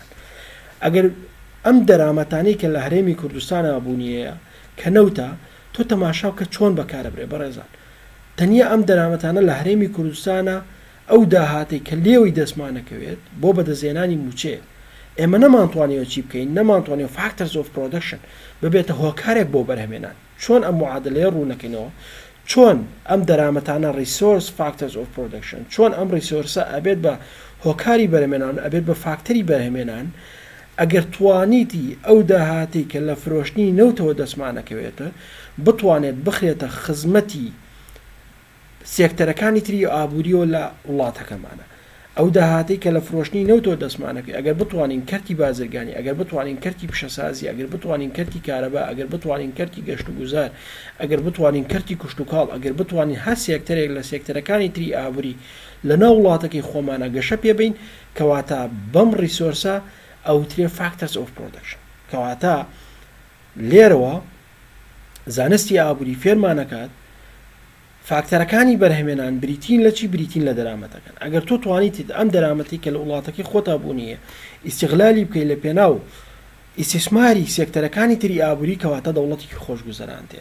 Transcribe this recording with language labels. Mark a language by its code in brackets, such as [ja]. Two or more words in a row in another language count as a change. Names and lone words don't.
[ckb] ئەگەر ئەم دەرامەتانی کە لە هەرێمی کوردستانە بوونیەیە کە نەوتە، تۆ تەماشا بکە چۆن بەکارەبرێ بەڕێزان. تەنیا ئەم دەرامەتانە لە هەرێمی کوردستانە ئەو داهاتی کە لێوەی دەستمانەکەوێت بۆ بەدەزێنانی موچێ. ئێمە نەمانتوانێت چی بکەین، نەمانتوانێت [en] factors of production [ckb] ببێتە هۆکارێک بۆ بەرهەمێنان. چۆن ئەم معادلەیە ڕوونەکەینەوە، چۆن ئەم دەرامەتانە [en] resource factors of production، [ckb] چۆن ئەم ریسۆرسە ئەبێت بە هۆکاری بەرهەمێنان، ئەبێت بە فاکتەری بەرهەمێنان. ئەگەر توانیتی ئەو داهاتی کە لە فرۆشتنی نەوتەوە دەستمانەکەوێتە بتوانێت بخرێتە خزمەتی سێکتەرەکانی تری ئابووریەوە لە وڵاتەکەمانە، ئەو داهاتی کە لە فرۆشتنی نەوتەوە دەستمانەکەی، ئەگەر بتوانین کەرتی بازرگانی، ئەگەر بتوانین کەرتی پیشەسازی، ئەگەر بتوانین کەرتی کارەبا، ئەگەر بتوانین کەرتی گەشت و گوزار، ئەگەر بتوانین کەرتی کوشت و کاڵ، ئەگەر بتوانین هەر سێکتەرێک لە سێکتەرەکانی تری ئابووری لە ناو وڵاتەکەی خۆمانە گەشە پێبین، کەواتە بەم ریسۆرسە ئەوترێ [en] factors of production. [ckb] کەواتە لێرەوە زانستی ئابووری فێرمانەکات فاکتەرەکانی بەرهەمێنان بریتین لە چی؟ بریتین لە دەرامەتەکان. ئەگەر تۆ توانیت ئەم دەرامەتی کە لە وڵاتەکەی خۆتا بوونیە ئیستیغلالی بکەی لە پێناو ئیستیسماری سێکتەرەکانی تری ئابووری، کەواتە دەوڵەتێکی خۆشگوزەران تێ.